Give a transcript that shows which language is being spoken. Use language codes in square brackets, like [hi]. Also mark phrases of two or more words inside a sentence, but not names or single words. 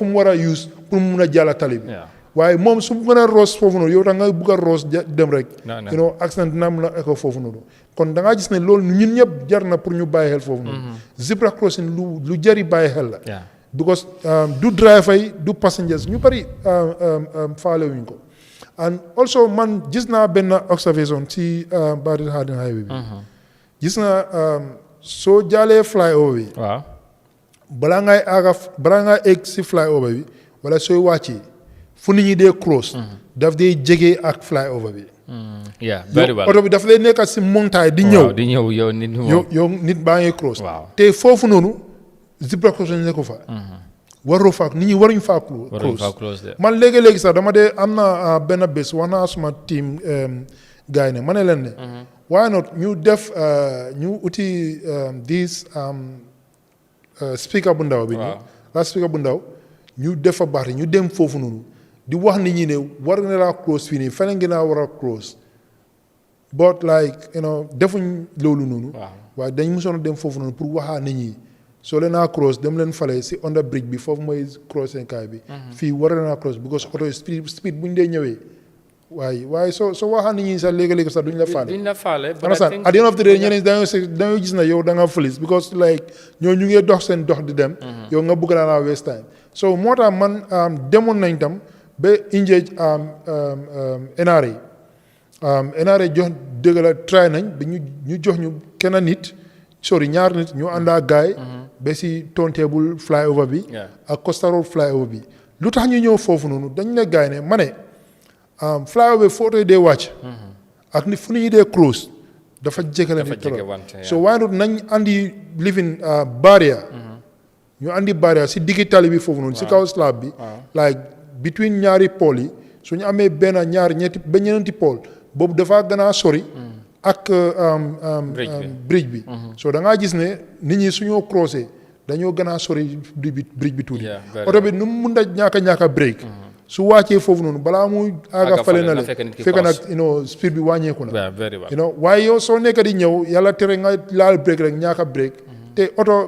[wo] mu war a use pour mu mun a jàlla tali bi waaye moom su mën a roos foofu noonu yow tax nga bëgg a roos dem rek accident dina mun a echo foofu noonu kon da ngaa gis ne loolu ñun ñëpp jar na pour ñu bàyyi xel foofu noonu [en] zebra crossing [wo] lu jari bàyyi xel la because du driver yi du passengers ñu bari faale wuñ ko [en] and also [wo] man gis naa benn observation ci Barry Harding highway bi gis naa soo jaalee flyover bi balaa ngay egg si flyover bi wala sooy wàccee fu nit ñi dee cross daf dee jege ak flyover bi [en] very well [wo] oto bi daf lay nekk si montagne di ñëw yow nit baa ngi cross te foofu noonu [en] zebra crossing [wo] ne ko fa waroo faa nit ñi waruñ faa cross man léegi-léegi sax dama dee am na benn bés wax naa suma team gars yi ne ma ne leen ne [en] why not [wo] ñu def ñu uti [en] this speaker [wo] bu ndaw bi nii la speaker bu ndaw ñu def fa baax ñu dem foofu noonu di wax nit ñi ne war na laa cross fii nii feneen ngeen a war a cross [en] but like [wo] defuñ loolu noonu waaye dañ mosoon a dem foofu noonu pour waxaa nit ñi soo leen a cross dem leen fale si [en] under bridge [wo] bi foofu mooy crossing kaay bi fii war na cross because auto speed bu ñu dee ñëwee waaye soo waxaa nit ñi sax léegi-léegi sax duñ la faale [en] at the end of the day [wo] ñeneen dañoo gis na yow da nga fëlis because like ñu ngee dox seen dox di dem yow nga bëgg naa [en] waste time [wo] so moo tax man demoon nañ tam ba engage NRA jox dëgg la try nañ ba ñu jox ñu ñaar nit ñu àndaa gaay ba si turntable flyover bi ak Costa Road flyover bi lu tax ñu ñëw foofu noonu dañ ne gaay ne ma ne flyover foo tey dee wàcc ak ni fu ñuy dee cross dafa jegelante trop so waaye nañ andi [en] living barrier [wo] ñu andi barrière si diggi tali bi foofu noonu si kaw slab bi like between ñaari pôle yi su ñu amee benn ñaar ñetti ba ñeneenti pôle boobu dafa gën a sori ak bridge bi so da ngaa gis ne nit ñi suñoo croisé dañoo gën a sori bridge bi tuuti oto bi nu mu mun a ñàkk a break su wàccee foofu noonu balaa muy aaga fale na le fekk nag speed bi wàññeeku na waaye yow soo nekk di ñëw yàlla tere nga laal break rek ñàkk a break te oto